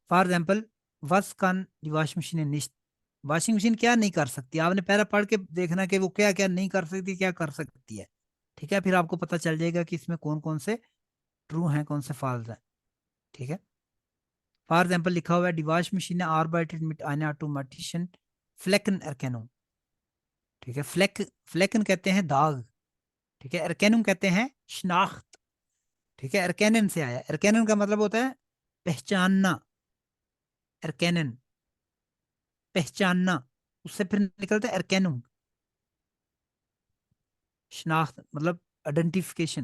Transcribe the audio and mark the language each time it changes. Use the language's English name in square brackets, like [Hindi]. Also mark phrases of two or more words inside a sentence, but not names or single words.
[English] for example [German] was kann die washing machine nicht [Hindi] वॉशिंग मशीन क्या नहीं कर सकती, आपने पहले पढ़ के देखना कि वो क्या क्या नहीं कर सकती, क्या कर सकती है। ठीक है, फिर आपको पता चल जाएगा कि इसमें कौन कौन से ट्रू हैं, कौन से फॉल्स हैं। ठीक है, [English] for example [Hindi] लिखा हुआ है, [German] die Wasch Maschine arbeitet mit einer automatischen Fleckenerkennung। [Hindi] ठीक है, फ्लेकन कहते हैं दाग। ठीक है, एरकेनुम कहते हैं शनाख्त। ठीक है, एरकेनन से आया, एरकेनन का मतलब होता है पहचानना। एरकेनन, पहचानना, उससे फिर निकलता है एरकेनुम, शनाख्त मतलब आइडेंटिफिकेशन।